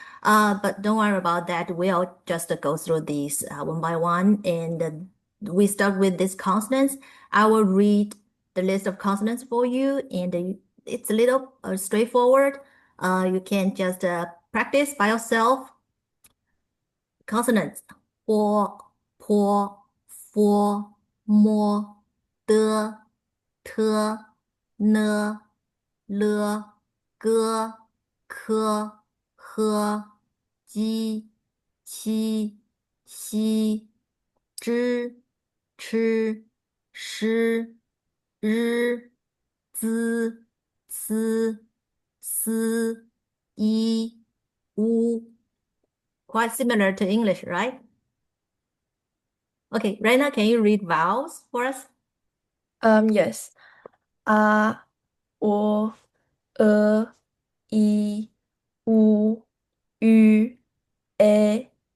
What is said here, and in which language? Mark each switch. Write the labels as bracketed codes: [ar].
[en] But don't worry about that. We'll just go through these one by one. And we start with these consonants. I will read the list of consonants for you, and it's a little straightforward. You can just practice by yourself. [zh] Consonants: 波、坡、佛、摸、的、特、呢、了、个、科、呵、鸡、七、西、之、吃、诗、日、资、思、思、一、乌. [en] Quite similar to English, right? Okay, Reina, can you read vowels for us? Yes. A, O, I, U, Ü, A,